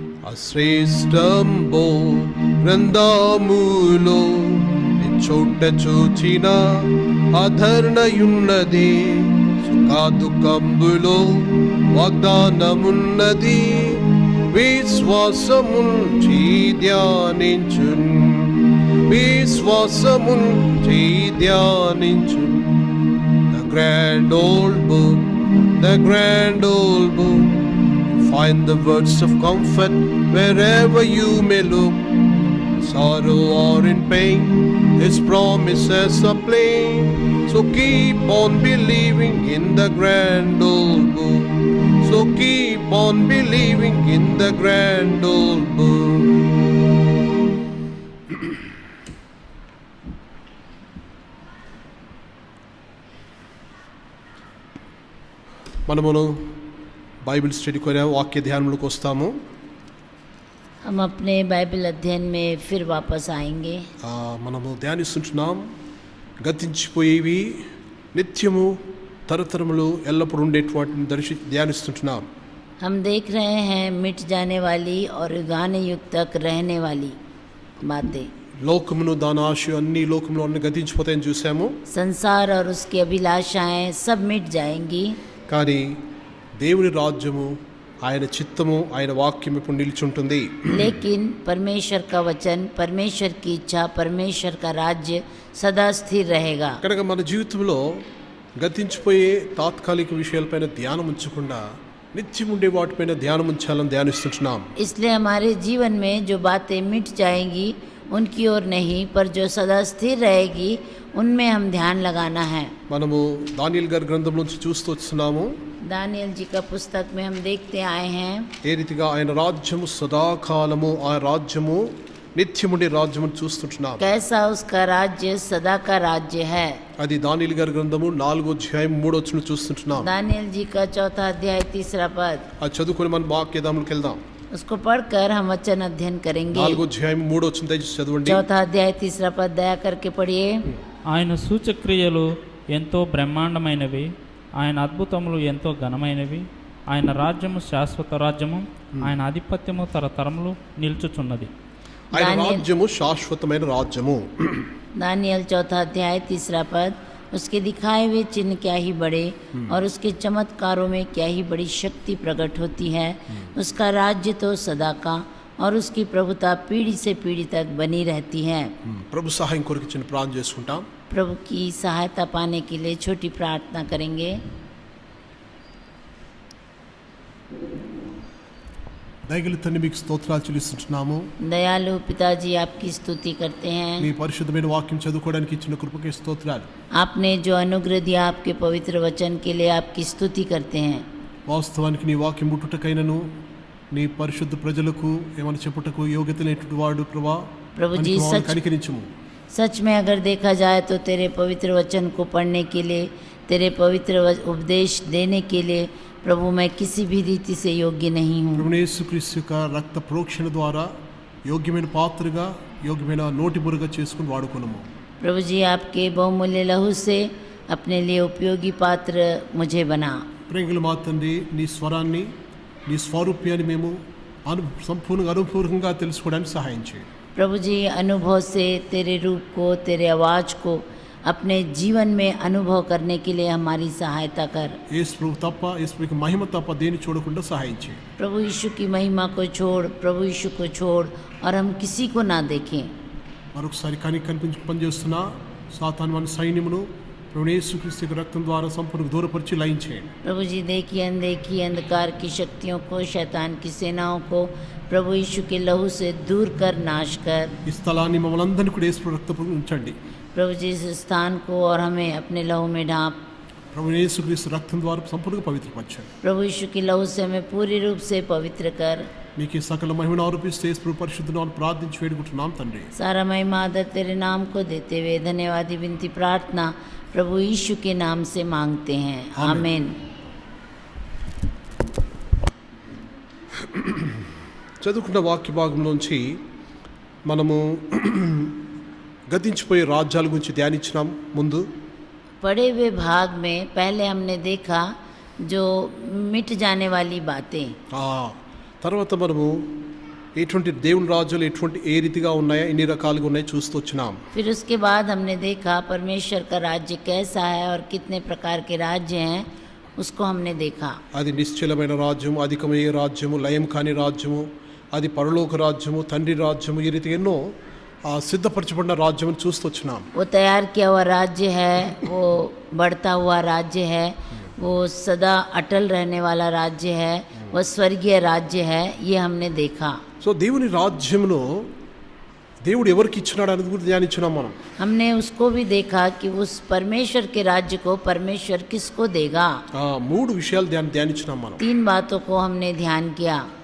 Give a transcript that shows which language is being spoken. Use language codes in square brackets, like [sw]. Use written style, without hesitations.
[te] అశ్రేష్టంబో గ్రంథములో చోట చూచిన ఆదరణయున్నది, సుఖదుఖంబులో వాగ్దానమున్నది. విశ్వాసముంచి ధ్యానించున్, విశ్వాసముంచి ధ్యానించున్. [en] The grand old book, the grand old book. Find the words of comfort wherever you may look. Sorrow or in pain, His promises are plain. So keep on believing in the grand old book. So keep on believing in the grand old book. [te] మనమును Bible study కొర వాక్య ధ్యానంలోకి వస్తాము. [hi] हम अपने Bible अध्ययन में फिर वापस आएंगे. [te] మనము ధ్యానిస్తుంటున్నాం గతించిపోయేవి నిత్యము తరతరములు ఎల్లప్పుడూ ఉండేటివాటిని ధ్యానిస్తుంటున్నాం. [hi] हम देख रहे हैं मिट जाने वाली और युगाने युग तक रहने वाली बातें. [te] లోకమును దాని ఆశ అన్ని లోకములో అన్ని గతించిపోతాయని చూసాము. [hi] संसार और उसकी अभिलाषाएं सब मिट जाएंगी. [te] కానీ దేవుని రాజ్యము, ఆయన చిత్తము, ఆయన వాక్యం ఇప్పుడు నిలిచుంటుంది. [hi] लेकिन परमेश्वर का वचन, परमेश्वर की इच्छा, परमेश्वर का राज्य सदा स्थिर रहेगा. [te] కనుక మన జీవితంలో గతించిపోయే తాత్కాలిక విషయాలపైన ధ్యానం ఉంచకుండా నిత్యం ఉండే వాటిపైన ధ్యానం ఉంచాలని ధ్యానిస్తుంటున్నాం. [hi] इसलिए हमारे जीवन में जो बातें मिट जाएंगी उनकी ओर नहीं, पर जो सदा स्थिर रहेगी उनमें हम ध्यान लगाना है. [te] మనము దానియేలు గారి గ్రంథం నుంచి చూస్తూ వస్తున్నాము. [hi] दानियल जी का पुस्तक में हम देखते आए हैं [te] ఏ రీతిగా ఆయన రాజ్యము సదాకాలము, ఆ రాజ్యము నిత్యముండే రాజ్యమును చూస్తుంటున్నాం. [hi] कैसा उसका राज्य सदा का राज्य है। [te] అది దానియేలు గారి గ్రంథము 4వ అధ్యాయం 3వ వచనం చూస్తుంటున్నాం. [hi] दानियल जी का 4 अध्याय 3 पद, [te] అది చదువుకొని మనం వాక్యదాములకు వెళ్దాం. [hi] उसको पढ़कर हम वचन अध्ययन करेंगे। [te] 4వ అధ్యాయం 3వ వచనం దయచేసి చదవండి. [hi] 4 अध्याय 3 पद दया करके पढ़िए। [te] ఆయన సూచక్రియలు ఎంతో బ్రహ్మాండమైనవి, ఆయన అద్భుతములు ఎంతో ఘనమైనవి. ఆయన రాజ్యము శాశ్వత రాజ్యము, ఆయన ఆధిపత్యము తరతరములు నిల్చుచున్నది. ఆయన రాజ్యము శాశ్వతమైన రాజ్యము. [hi] दानियल 4 अध्याय 3 पद, उसके दिखाए हुए चिन्ह क्या ही बड़े और उसके चमत्कारों में क्या ही बड़ी शक्ति प्रकट होती है। उसका राज्य तो सदा का और उसकी प्रभुता पीढ़ी से पीढ़ी तक बनी रहती है। [te] ప్రభు సహాయం కొరకు చిన్న ప్రార్థన చేసుకుంటాం. [hi] प्रभु की सहायता पाने के लिए छोटी प्रार्थना करेंगे। [te] దయగల తండ్రి మీకు స్తోత్రాలు చెల్లిస్తున్నాము. [hi] दयालु पिताजी आपकी स्तुति करते [te] మీ [hi] हैं। [te] పరిశుద్ధమైన వాక్యం చదువుకోవడానికి ఇచ్చిన కృపకే స్తోత్రాలు. [hi] आपने जो अनुग्रह दिया आपके पवित्र वचन के लिए आपकी स्तुति करते हैं। [te] వాస్తవానికి నీ వాక్యం ముట్టుటకైనను నీ పరిశుద్ధ ప్రజలకు ఏమైనా చెప్పుటకు యోగ్యత లేనటువంటి వాడు ప్రభా, [hi] प्रभु जी, सच [te] కనికరించుము. [hi] सच में अगर देखा जाए तो तेरे पवित्र वचन को पढ़ने के लिए, तेरे पवित्र उपदेश देने के लिए प्रभु मैं किसी भी रीति से योग्य नहीं हूँ। [te] ప్రభువైన యేసుక్రీస్తు యొక్క రక్త ప్రోక్షణ ద్వారా యోగ్యమైన పాత్రగా, యోగ్యమైన నోటి బురగా చేసుకుని వాడుకున్నాము. [hi] प्रभु जी, आपके बहुमूल्य लहू से अपने लिए उपयोगी पात्र मुझे बना। [te] ప్రేంగుల మా తండ్రి, నీ స్వరాన్ని, నీ స్వరూప్యాన్ని మేము సంపూర్ణంగా అనుపూర్వకంగా తెలుసుకోవడానికి సహాయం చేయండి. [hi] प्रभु जी, अनुभव से तेरे रूप को, तेरे आवाज़ को अपने जीवन में अनुभव करने के लिए हमारी सहायता कर। [te] యేసు ప్రభు తప్ప, యేసు ప్రభు మహిమ తప్ప దేని చూడకుండా సహాయం చేయండి. [hi] प्रभु यीशु की महिमा को छोड़, प्रभु यीशु को छोड़ और हम किसी को ना देखें। [te] మరొకసారి కనిపించి పనిచేస్తున్న సాతాను మన సైన్యమును ప్రభువైన యేసుక్రీస్తు యొక్క రక్తం ద్వారా సంపూర్ణ దూరపరిచి లయం చేయండి. [hi] प्रभु जी, देखिए अनदेखी अंधकार की शक्तियों को, शैतान की सेनाओं को प्रभु यीशु के लहू से दूर कर, नाश कर। [te] ఈ స్థలాన్ని మమ్మల్ని అందరినీ కూడా యేసు ప్రభు రక్తపు ఉంచండి. [hi] प्रभु जी, इस स्थान को और हमें अपने लहू में ढांप। [te] ప్రభువైన యేసుక్రీస్తు రక్తం ద్వారా సంపూర్ణంగా పవిత్రపరచండి. [hi] प्रभु यीशु के लहू से हमें पूरी रूप से पवित्र कर। [te] మీకు ఈ సకల మహిమను ఆరోపిస్తూ యేసు ప్రభు పరిశుద్ధ నామమున ప్రార్థించి వేడుకుంటున్నాం తండ్రి. [hi] सारा महिमा आदर तेरे नाम को देते हुए धन्यवादी विनती प्रार्थना प्रभु यीशु के नाम से मांगते हैं, आमीन। [te] చదువుకున్న వాక్య భాగంలోంచి మనము గతించిపోయే రాజ్యాల గురించి ధ్యానించినాం. ముందు [hi] पढ़े हुए भाग में पहले हमने देखा जो मिट जाने वाली बातें। [te] తర్వాత మనము ఎటువంటి దేవుని రాజ్యాలు ఏ రీతిగా ఉన్నాయో, ఎన్ని రకాలుగా ఉన్నాయో చూస్తూ వచ్చినాం. [hi] फिर उसके बाद हमने देखा परमेश्वर का राज्य कैसा है और कितने प्रकार के राज्य हैं, उसको हमने देखा। [te] అది నిశ్చలమైన రాజ్యము, అధికమయ్యే రాజ్యము, లయం కాని రాజ్యము, అది పరలోక రాజ్యము, తండ్రి రాజ్యము, ఈ రీతిగా ఎన్నో సిద్ధపరచబడిన రాజ్యం చూస్తూ వచ్చినాం. [hi] वो तैयार किया हुआ राज्य है, वो बढ़ता हुआ राज्य है, वो सदा अटल रहने वाला राज्य है, वो स्वर्गीय राज्य है, ये हमने देखा। [te] సో దేవుని రాజ్యమును దేవుడు ఎవరికి ఇచ్చినాడు అనేది కూడా ధ్యానించినాం మనం. [hi] हमने उसको भी देखा कि उस परमेश्वर के राज्य को परमेश्वर किसको देगा। [te] 3 విషయాలు ధ్యానించినాం మనం. [hi] 3 बातों को हमने ध्यान किया।